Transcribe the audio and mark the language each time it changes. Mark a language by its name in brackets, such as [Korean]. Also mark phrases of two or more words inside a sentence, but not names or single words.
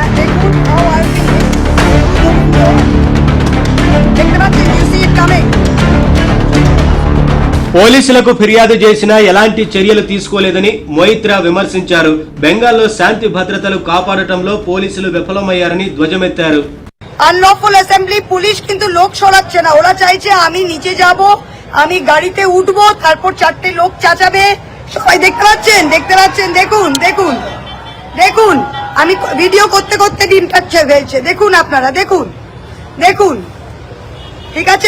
[Telugu] పోలీసులకు ఫిర్యాదు చేసినా ఎలాంటి చర్యలు తీసుకోలేదని మొయిత్రా విమర్శించారు. బెంగాల్లో శాంతి భద్రతలు కాపాడటంలో పోలీసులు విఫలమయ్యారని ధ్వజమెత్తారు. [English] unlawful assembly [Bangla] পুলিশ কিন্তু লোক সরাচ্ছে না। ওরা চাইছে আমি নিচে যাব, আমি গাড়িতে উঠবো, তারপর চারটে লোক চাচাবে। সবাই দেখতে পাচ্ছেন, দেখুন দেখুন দেখুন, আমি ভিডিও করতে করতে ডিমটা ফেলছে। দেখুন আপনারা, দেখুন দেখুন, ঠিক আছে।